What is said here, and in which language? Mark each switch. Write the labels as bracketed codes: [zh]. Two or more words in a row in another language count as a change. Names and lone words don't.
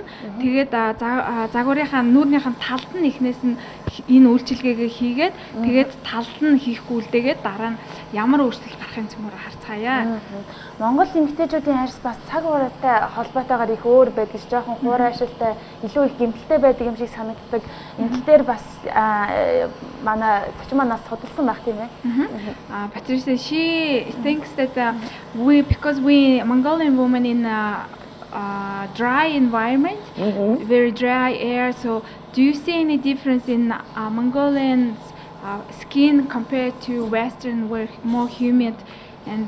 [mn] Тэгээд загварынхаа нүүрнийхэн талд нь эхнээс нь энэ үйлчилгээгээ хийгээд тэгээд талд нь хийхгүй үлдээгээд дараа нь ямар өөрчлөлт гарахын цөмөр харцгаая. Монгол эмэгтэйчүүдийн арьс бас цаг хугацаатай холбоотойгоор их өөр байдаг, жоохон хуурайшилтай, илүү их гэмтэлтэй байдаг юм шиг санагддаг. Энэ дээр бас манай зочин манаас судалсан байх тийм ээ. [en] Patricia, she thinks that because we Mongolian women in dry environment, very dry air. So, do you see any difference in Mongolian skin compared to Western, where more humid and?